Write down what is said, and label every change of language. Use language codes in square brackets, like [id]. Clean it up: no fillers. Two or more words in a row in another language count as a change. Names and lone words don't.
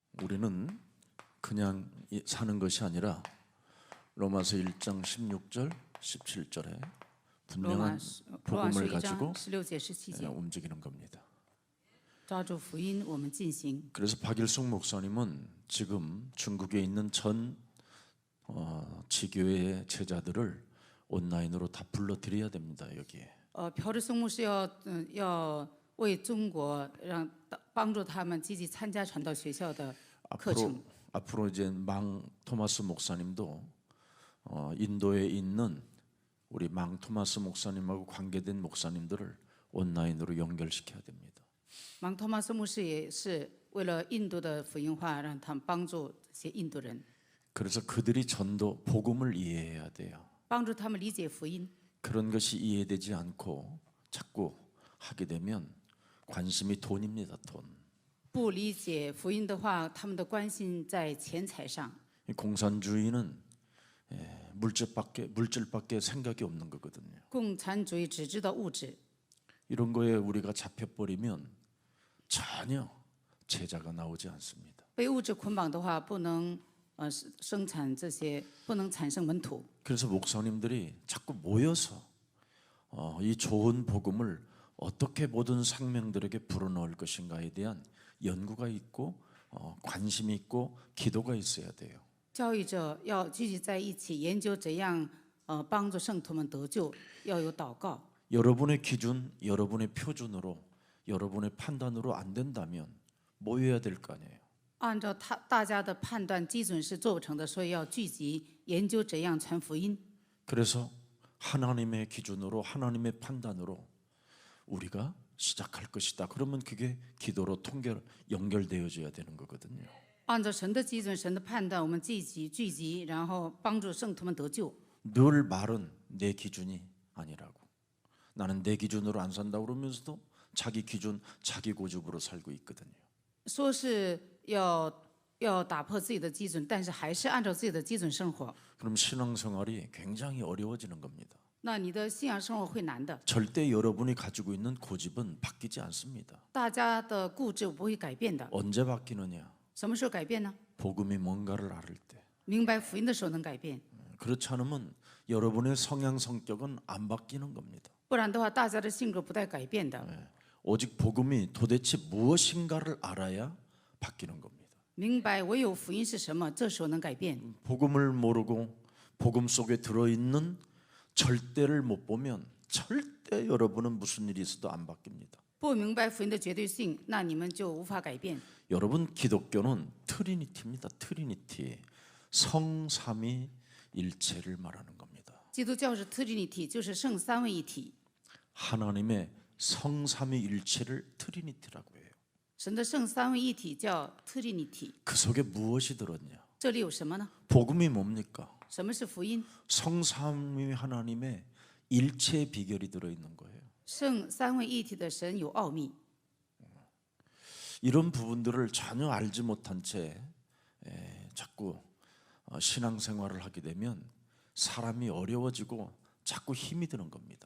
[ko] 우리는 그냥 사는 것이 아니라 로마서 1장 16절, 17절에 분명한 복음을 가지고 움직이는 겁니다. 그래서 박일숙 목사님은 지금 중국에 있는 전 지교회의 제자들을 온라인으로 다 불러들여야 됩니다. 여기에. [zh] 朴志松牧师要为中国帮助他们积极参加传道学校的课程。 [ko] 앞으로 이제 망 토마스 목사님도 인도에 있는 우리 망 토마스 목사님하고 관계된 목사님들을 온라인으로 연결시켜야 됩니다. [zh] 芒托马斯牧师也是为了印度的福音化，让他们帮助这些印度人， [ko] 그래서 그들이 전도 복음을 이해해야 돼요. [zh] 帮助他们理解福音。 [ko] 그런 것이 이해되지 않고 자꾸 하게 되면 관심이 돈입니다. 돈. [zh] 不理解福音的话，他们的关心在钱财上。 [ko] 공산주의는 물질밖에 생각이 없는 거거든요. [zh] 共产主义只知道物质， [ko] 이런 거에 우리가 잡혀버리면 전혀 제자가 나오지 않습니다. [zh] 被物质捆绑的话，不能生产这些，不能产生门徒。 [ko] 그래서 목사님들이 자꾸 모여서 이 좋은 복음을 어떻게 모든 생명들에게 불어넣을 것인가에 대한 연구가 있고 관심이 있고 기도가 있어야 돼요. [zh] 教育者要聚集在一起，研究怎样帮助圣徒们得救，要有祷告。 [ko] 여러분의 기준, 여러분의 표준으로, 여러분의 판단으로 안 된다면 모여야 될 거 아니에요. [zh] 按照大家的判断基准是做不成的，所以要聚集研究怎样传福音。 [ko] 그래서 하나님의 기준으로 하나님의 판단으로 우리가 시작할 것이다. 그러면 그게 기도로 연결되어져야 되는 거거든요. [zh] 按照神的基准、神的判断，我们聚集，然后帮助圣徒们得救。 [ko] 늘 말은 내 기준이 아니라고. 나는 내 기준으로 안 산다 그러면서도 자기 기준, 자기 고집으로 살고 있거든요. [zh] 说是要打破自己的基准，但是还是按照自己的基准生活。 [ko] 그럼 신앙생활이 굉장히 어려워지는 겁니다. [zh] 那你的信仰生活会难的。 [ko] 절대 여러분이 가지고 있는 고집은 바뀌지 않습니다. [zh] 大家的固执不会改变的。 [ko] 언제 바뀌느냐? [zh] 什么时候改变呢？ [ko] 복음이 뭔가를 알을 때. [zh] 明白福音的时候能改变， [ko] 그렇지 않으면 여러분의 성향 성격은 안 바뀌는 겁니다. [zh] 不然的话，大家的性格不带改变的。 [ko] 오직 복음이 도대체 무엇인가를 알아야 바뀌는 겁니다. [zh] 明白唯有福音是什么，这时候能改变。 [ko] 복음을 모르고 복음 속에 들어있는 절대를 못 보면 절대 여러분은 무슨 일이 있어도 안 바뀝니다. [zh] 不明白福音的绝对性，那你们就无法改变。 [ko] 여러분 기독교는 트리니티입니다. 트리니티. 성삼위일체를 말하는 겁니다. [zh] 基督教是特立体，就是圣三位一体。 [ko] 하나님의 성삼위일체를 트리니티라고 해요. [zh] 神的圣三位一体叫特立体， [ko] 그 속에 무엇이 들었냐? [zh] 这里有什么呢？ [ko] 복음이 뭡니까? [zh] 什么是福音？ [ko] 성삼위 하나님의 일체의 비결이 들어있는 거예요. [zh] 圣三位一体的神有奥秘， [ko] 이런 부분들을 전혀 알지 못한 채 자꾸 신앙생활을 하게 되면 사람이 어려워지고 자꾸 힘이 드는 겁니다.